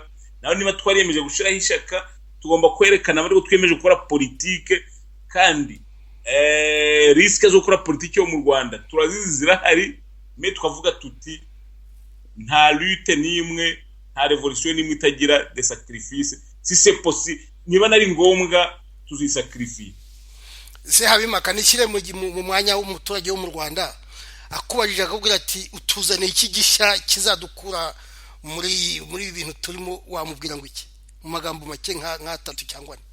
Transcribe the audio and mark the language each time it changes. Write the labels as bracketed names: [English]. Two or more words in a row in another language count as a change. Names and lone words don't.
[Kinyarwanda] Naho niba twariyemeje gushiraho ishyaka, tugomba kwerekana bari twemeje gukora politike, kandi risque zo gukora politike yo mu Rwanda turazizi zirahari. Me tukavuga tuti nta lutte n'imwe, nta revolution n'imwe itagira [French] des sacrifices. Si c'est possible, [Kinyarwanda] niba nari ngombwa tuzisacrifice. Se Habimaka nishyire mu mwanya w'umuturage wo mu Rwanda, akubajije akubwira ati utuzane iki gishya kizadukura muri ibintu turimo, wamubwira ngo iki mu magambo make nka 3 cyangwa 4?